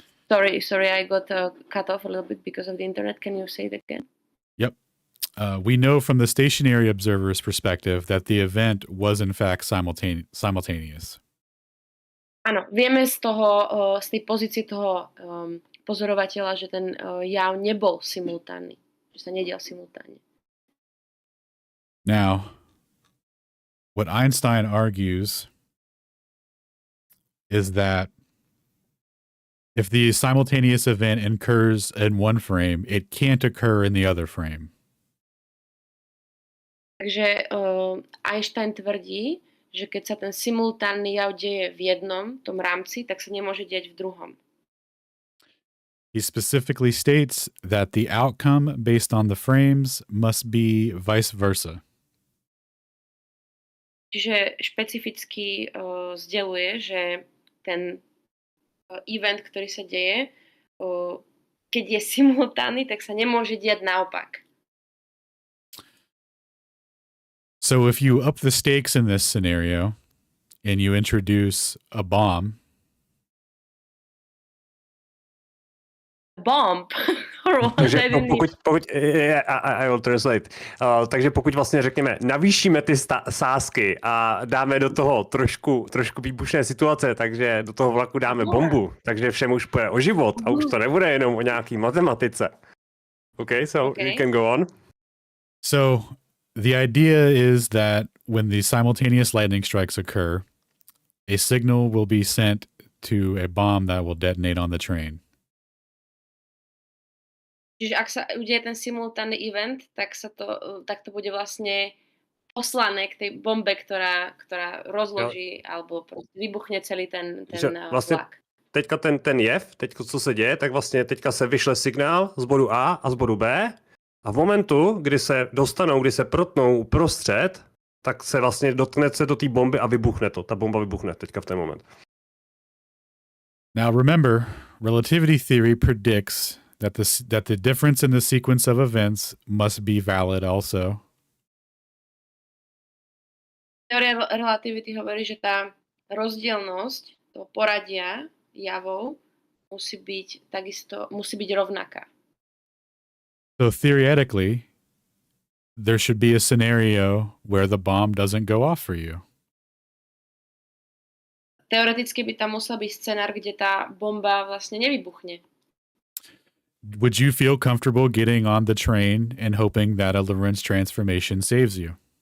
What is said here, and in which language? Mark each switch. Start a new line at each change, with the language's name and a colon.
English: Sorry, I got cut off a little bit because of the internet. Can you say it again? Yep. We know from the stationary observer's perspective that the event was in fact simultaneous.
Slovak: Áno, vieme z tej pozície toho pozorovateľa, že ten jav nebol simultánny, že sa nedial simultánne.
English: Now, what Einstein argues is that if the simultaneous event occurs in one frame, it can't occur in the other frame.
Slovak: Takže Einstein tvrdí, že keď sa ten simultánny jav deje v jednom tom rámci, tak sa nemôže diať v druhom.
English: He specifically states that the outcome based on the frames must be vice versa.
Slovak: Čiže špecificky sdeluje, že ten event, ktorý sa deje, keď je simultánny, tak sa nemôže diať naopak.
English: So if you up the stakes in this scenario and you introduce a bomb. Bomb?
Czech: Takže
English: I will translate.
Czech: Takže pokud vlastně řekněme, navýšíme ty sázky a dáme do toho trošku výbušné situace, takže do toho vlaku dáme bombu, takže všem už půjde o život a už to nebude jenom o nějaký matematice.
English: Okay, you can go on. So the idea is that when the simultaneous lightning strikes occur, a signal will be sent to a bomb that will detonate on the train.
Slovak: Čiže ak sa udeje ten simultánny event, tak to bude vlastne poslané k tej bombe, ktorá rozloží alebo prostě vybuchne celý ten
Czech: vlastně vlak. teďka ten jev, teďka co se děje, tak vlastně teďka se vyšle signál z bodu A a z bodu B a v momentu, kdy se protnou uprostřed, tak se vlastně dotkne se do té bomby a vybuchne to. Ta bomba vybuchne teďka v ten moment.
English: Now remember, relativity theory predicts that the difference in the sequence of events must be valid also.
Slovak: Teória relativity hovorí, že tá rozdielnosť toho poradia javov musí byť rovnaká.
English: So theoretically, there should be a scenario where the bomb doesn't go off for you.
Slovak: Teoreticky by tam musel byť scenár, kde tá bomba vlastne nevybuchne.
English: Would you feel comfortable getting on the train and hoping that a Lorentz transformation saves you?